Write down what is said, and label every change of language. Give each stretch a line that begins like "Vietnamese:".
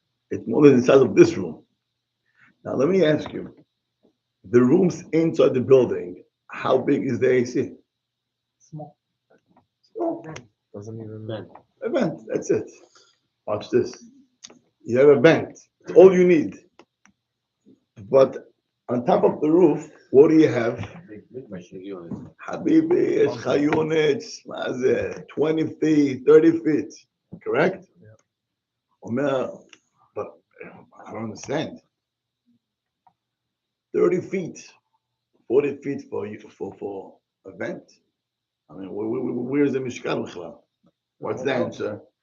English: It's more than the size of this room. Now let me ask you, the rooms inside the building, how big is the AC? Small. Small. Doesn't even matter. A vent, that's it. Watch this. You have a vent. It's all you need. But on top of the roof, what do you have? Big machine.
Hebrew: Habibi, יש לך
English: units,
Hebrew: מה זה?
English: 20 feet, 30 feet, correct? Yeah.
Hebrew: אומר,
English: but I don't understand. 30 feet, 40 feet for a vent? I mean, where's the Mishkan
Hebrew: בכלל?
English: What's the answer?